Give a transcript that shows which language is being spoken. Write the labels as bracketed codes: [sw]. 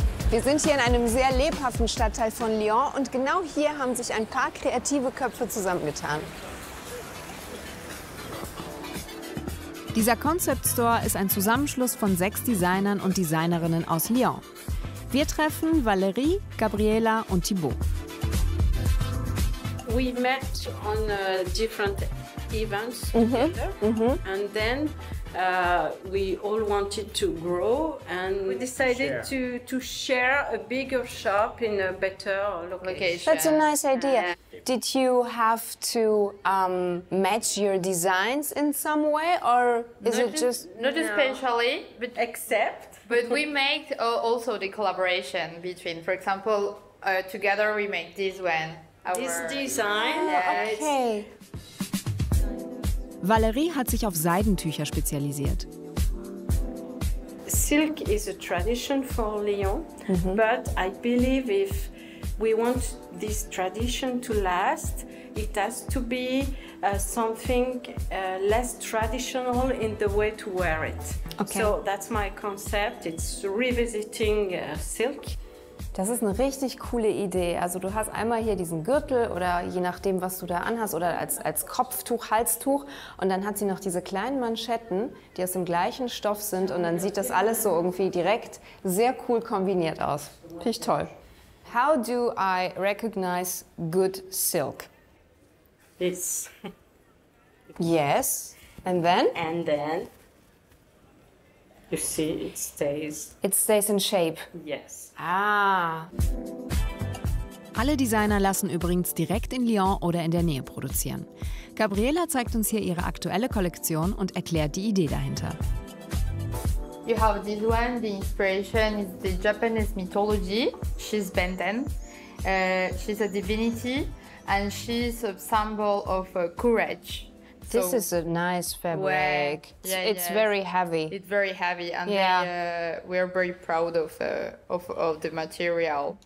[de] Wir sind hier in einem sehr lebhaften Stadtteil von Lyon und genau hier haben sich ein paar kreative Köpfe zusammengetan. Dieser Concept Store ist ein Zusammenschluss von 6 Designern und Designerinnen aus Lyon. Wir treffen Valérie, Gabriela und Thibaut. [en] We met on different events together, and then we all wanted to grow, and we decided to share a bigger shop in a better location. That's a nice idea. Did you have to match your designs in some way, or is it just not especially, but Except, but we make also the collaboration between, for example, together we make this one. this design. okay? [de] Valérie hat sich auf Seidentücher spezialisiert. [en] Silk is a tradition for Lyon, but I believe if we want this tradition to last, it has to be something less traditional in the way to wear it. Okay. So that's my concept. It's revisiting silk. [de] Das ist eine richtig coole Idee. Also du hast einmal hier diesen Gürtel oder je nachdem, was du da anhast oder als Kopftuch, Halstuch und dann hat sie noch diese kleinen Manschetten, die aus dem gleichen Stoff sind und dann sieht das alles so irgendwie direkt sehr cool kombiniert aus. Finde ich toll. [en] How do I recognize good silk? This. Yes. And then? And then you see it stays. It stays in shape. Yes. Ah. [de] Alle Designer lassen übrigens direkt in Lyon oder in der Nähe produzieren. Gabriela zeigt uns hier ihre aktuelle Kollektion und erklärt die Idee dahinter. [en] You have this one, the inspiration is the Japanese mythology. She's Benten. She's a divinity and she's a symbol of courage. This is a nice fabric. It's very heavy. It's very heavy, and we're very proud of the material.